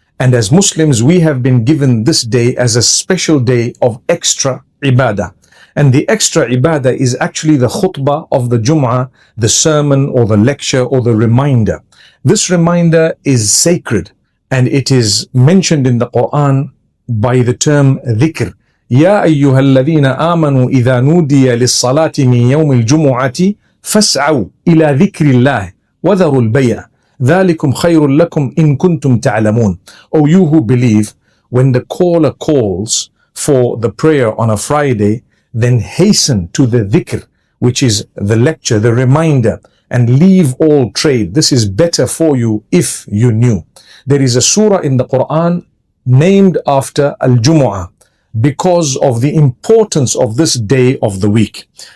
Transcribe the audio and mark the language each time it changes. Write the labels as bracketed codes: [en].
[en] And as Muslims, we have been given this day as a special day of extra ibadah. And the extra ibadah is actually the khutbah of the Jumu'ah, the sermon or the lecture or the reminder. This reminder is sacred and it is mentioned in the Quran by the term dhikr. [ar] يا أيها الذين آمنوا إذا نودي للصلاة من يوم الجمعة فاسعوا إلى ذكر الله وذروا البيع ذلكم خير لكم إن كنتم تعلمون. [en] O you who believe, when the caller calls for the prayer on a Friday, then hasten to the dhikr, which is the lecture, the reminder, and leave all trade. This is better for you if you knew. There is a surah in the Quran named after Al-Jumu'ah because of the importance of this day of the week.